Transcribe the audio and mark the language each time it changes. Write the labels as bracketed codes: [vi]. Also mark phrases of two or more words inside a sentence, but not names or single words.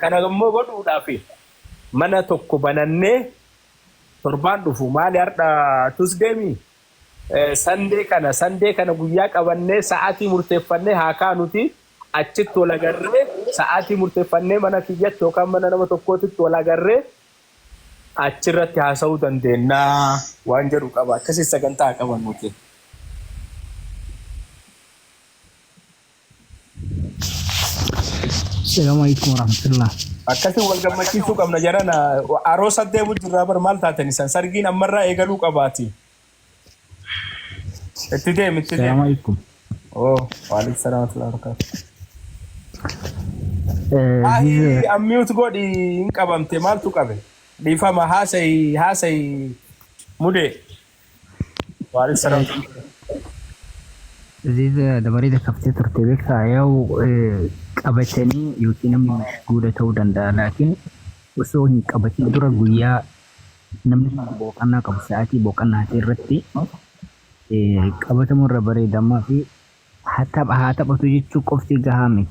[om] Kana immoo godhuudhaaf mana tokko banannee torbaan dhufu maali har'a Tuusdeemi Sandee kana guyyaa qabannee sa'aatii murteeffannee haa kaanuti achitti wal agarree sa'aatii murteeffannee mana kiyyatti yookaan mana nama tokkootitti wal agarree achirratti haasa'uu dandeenya waan jedhu qaba. Akkasii sagantaa qaban nuti. [ar] السلام عليكم ورحمة الله. [om] Akkasii wal gammachiisuu qabna jarana aroosa deemu jirraa bar maal taatan isan sargiin ammarraa eegaluu qabaati. Itti deemi. [ar] السلام عليكم. وعليكم السلام ورحمة الله وبركاته. [om] Ai ammute godhi hin qabamte maaltu qabe? Dhiifama haasay mude. Waaris salam. Ziza dabarida kaftee turte beektaa yoo qabatanii yookiin namni mashguula ta'uu danda'a laakiin osoo hin qabatin dura guyyaa namni boqonnaa qabu sa'aatii boqonnaa irratti qabatamu irra bareedamaa fi haa taphatu jechuu qofti gahaa miti.